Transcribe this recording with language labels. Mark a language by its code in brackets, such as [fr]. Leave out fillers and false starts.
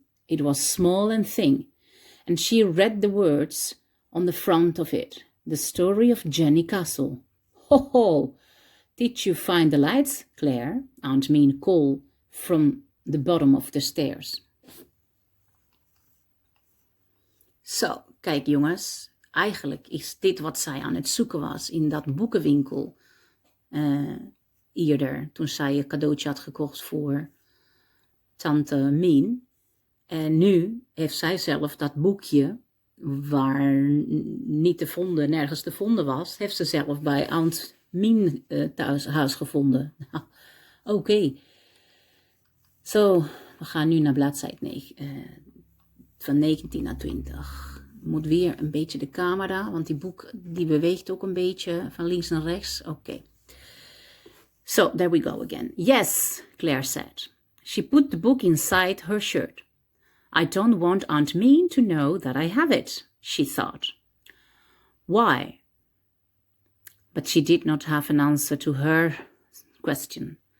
[en] It was small and thin, and she read the words on the front of it, "The Story of Genny Castle." "Ho, ho! Did you find the lights, Claire?" Aunt Min called from the bottom of the stairs. [nl] Zo, kijk jongens, eigenlijk is dit wat zij aan het zoeken was in dat boekenwinkel eerder, toen zij een cadeautje had gekocht voor tante Min. En nu heeft zij zelf dat boekje, waar niet te vonden, nergens te vonden was, heeft ze zelf bij Aunt Min huis gevonden. Nou, oké. Zo, we gaan nu naar bladzijde 9. Van 19 naar 20. Moet weer een beetje de camera, want die boek die beweegt ook een beetje van links naar rechts. [en] Oké. So, there we go again. "Yes," Claire said. She put the book inside her shirt. "I don't want Aunt Min to know that I have it," she thought. "Why?" But she did not have an answer to her question.